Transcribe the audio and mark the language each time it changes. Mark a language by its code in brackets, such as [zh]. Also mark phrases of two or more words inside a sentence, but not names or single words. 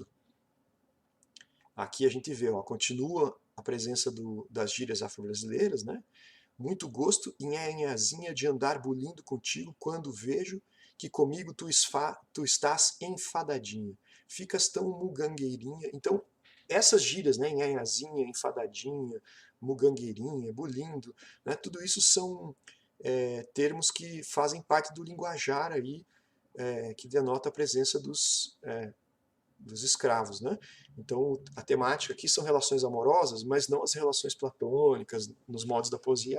[pt] Aqui a gente vê, ó, continua a presença das gírias afro-brasileiras, né? Muito gosto em anhazinha de andar bulindo contigo quando vejo que comigo tu estás enfadadinha. Ficas tão mugangueirinha. Então, essas gírias, né, nhanhazinha, enfadadinha, mugangueirinha, bulindo, né, tudo isso são termos que fazem parte do linguajar aí, que denota a presença dos escravos, né? Então, a temática aqui são relações amorosas, mas não as relações platônicas nos modos da poesia Árcade.